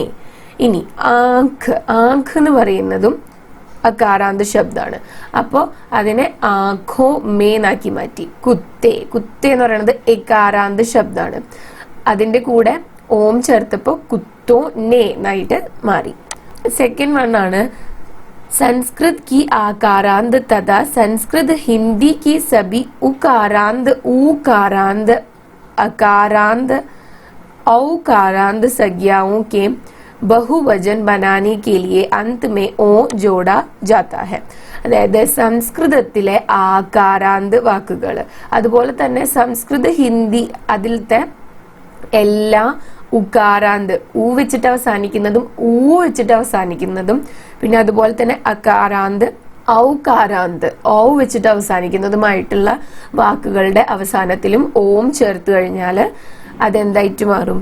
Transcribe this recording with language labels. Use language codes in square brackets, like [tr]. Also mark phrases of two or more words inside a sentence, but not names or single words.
[ml] ഇനി ആഖ്, ആഖ് എന്ന് പറയുന്നതും അകാരാന്ത ശബ്ദമാണ്. അപ്പോൾ അതിനെ ആഖോ മേന്നാക്കി മാറ്റി. കുത്തേ, കുത്തേ എന്ന് പറയുന്നത് എകാരാന്ത ശബ്ദമാണ്. അതിന്റെ കൂടെ ഓം ചേർത്തപ്പോൾ [hi] कुत्तों ने [ml] എന്നായിട്ട് മാറി. [en] second one [hi] ആണ് संस्कृत की आकारांत तथा संस्कृत हिंदी की सभी उकारांत ऊकारांत अकारांत औकारांत संज्ञाओं के बहुवचन बनाने के लिए अंत में ओ जोड़ा जाता है. [ml] അതായത് സംസ്കൃതത്തിലെ ആകാരാന്ത് വാക്കുകൾ, അതുപോലെ തന്നെ സംസ്കൃത ഹിന്ദി അതിലത്തെ എല്ലാ ഉകാരാന്ത്, ഊ വെച്ചിട്ട് അവസാനിക്കുന്നതും ഊ വെച്ചിട്ട് അവസാനിക്കുന്നതും, പിന്നെ അതുപോലെ തന്നെ അകാരാന്ത് ഔകാരാന്ത് ഔ വെച്ചിട്ട് അവസാനിക്കുന്നതുമായിട്ടുള്ള വാക്കുകളുടെ അവസാനത്തിലും ഓം ചേർത്ത് കഴിഞ്ഞാൽ അതെന്തായിട്ട് മാറും?